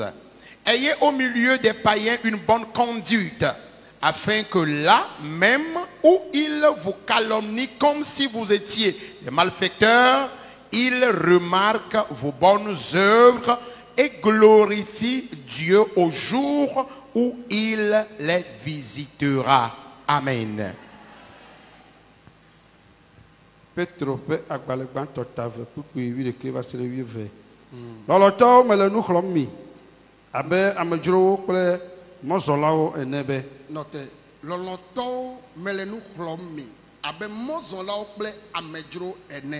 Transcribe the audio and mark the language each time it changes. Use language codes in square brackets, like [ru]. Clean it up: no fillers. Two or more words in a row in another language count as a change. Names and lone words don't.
[fr] Ayez au milieu des païens une bonne conduite, afin que là même où ils vous calomnient comme si vous étiez des malfaiteurs, ils remarquent vos bonnes œuvres et glorifient Dieu au jour où il les visitera. Amen. [ee] Petro pe agbalẽgba tɔtave kpukpui 11 va se ɖe 12. Lɔlɔtɔwo me le nu xlɔm mi abe amedzrowo kple mɔzɔlawo ene be. Note, lɔlɔtɔwo mele nu xlɔm mi abe mɔzɔlawo kple amedzro ene.